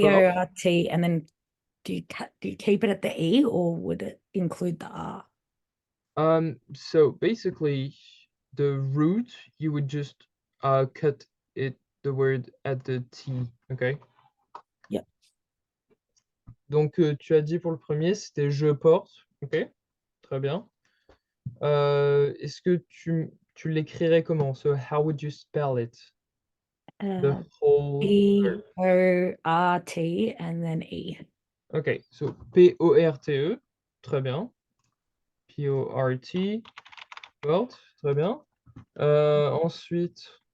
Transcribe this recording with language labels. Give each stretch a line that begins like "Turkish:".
English: P-O-R-T, and then do you keep it at the E, or would it include the R? So basically, the root, you would just cut it, the word at the T, okay? Yep.
French: Donc, tu as dit pour le premier, c'était je porte, ok? Très bien. Est-ce que tu l'écrirais comment?
English: So, how would you spell it? The whole verb. P-O-R-T and then E. Ok, so
French: P-O-R-T-E, très bien. P-O-R-T, porte, très bien. Ensuite,